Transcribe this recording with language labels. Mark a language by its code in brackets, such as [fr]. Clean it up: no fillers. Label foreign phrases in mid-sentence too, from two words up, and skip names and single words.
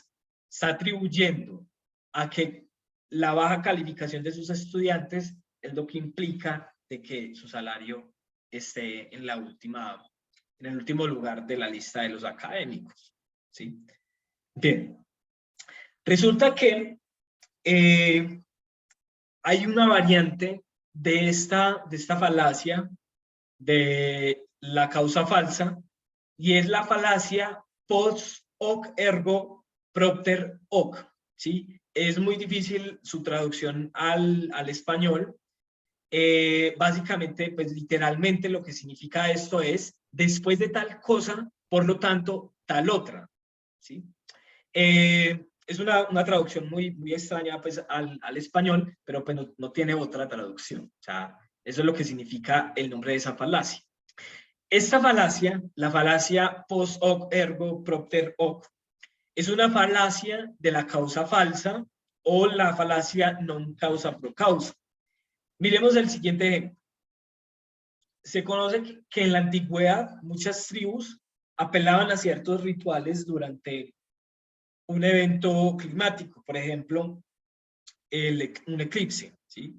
[es] Está atribuyendo a que la baja calificación de sus estudiantes es lo que implica de que su salario esté en el último lugar de la lista de los académicos, ¿sí? Bien, resulta que hay una variante de esta falacia de la causa falsa, y es la falacia [la] post hoc ergo propter hoc, [es] ¿sí? Es muy difícil su traducción al español. Básicamente, pues literalmente lo que significa esto es, después de tal cosa, por lo tanto, tal otra, ¿sí? Es una traducción muy extraña pues, al español, pero pues no tiene otra traducción. O sea, eso es lo que significa el nombre de esa falacia. Esta falacia, la falacia [la] post hoc ergo propter hoc, [es] es una falacia de la causa falsa o la falacia [la] non causa pro causa. [es] Miremos el siguiente ejemplo. Se conoce que en la antigüedad muchas tribus apelaban a ciertos rituales durante un evento climático, por ejemplo, un eclipse, ¿sí?